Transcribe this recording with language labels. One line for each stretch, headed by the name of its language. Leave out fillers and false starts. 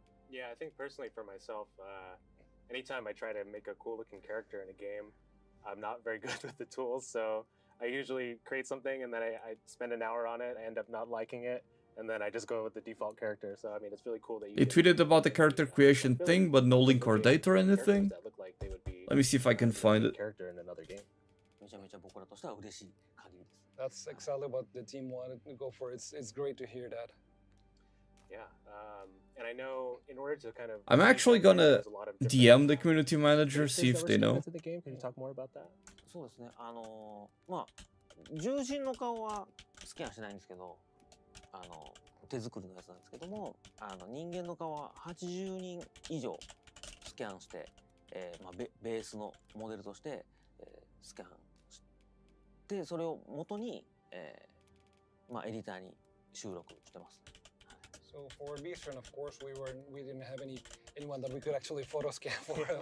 English: Yeah, I think personally for myself, anytime I try to make a cool looking character in a game, I'm not very good with the tools. So I usually create something and then I spend an hour on it. I end up not liking it. And then I just go with the default character. So I mean, it's really cool that you. They tweeted about the character creation thing, but no link or date or anything. Let me see if I can find it. Character in another game.
Japanese: めちゃめちゃ僕らとしては嬉しい限りです。
English: That's exactly what the team wanted to go for. It's great to hear that. Yeah, and I know in order to kind of. I'm actually gonna DM the community manager, see if they know. Can you talk more about that?
Japanese: そうですね。まあ獣人の顔はスキャンしないんですけど、手作りのやつなんですけども、人間の顔は80人以上スキャンして、まあベースのモデルとして、スキャンしてそれを元に、まあエディターに収録してます。
English: So for Beastren, of course, we didn't have anyone that we could actually photo scan for.